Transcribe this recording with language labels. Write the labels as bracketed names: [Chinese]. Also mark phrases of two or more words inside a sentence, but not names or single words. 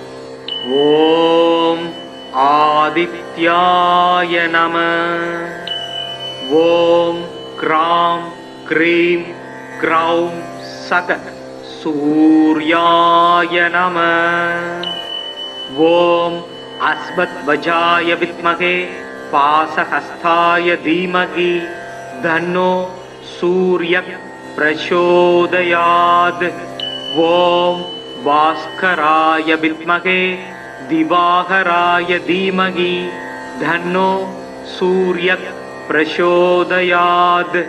[Sanskrit] ओम् आदित्याय नम ओम् क्रां क्रीं क्रौं सक सूर्याय नम ओम् अस्मत्वजाय विद्महे पासहस्ताय धीमहि धन्नो सूर्यः प्रचोदयात् ॐ भास्कराय विद्महे दिवाकराय धीमहि धन्नो सूर्यः प्रचोदयात्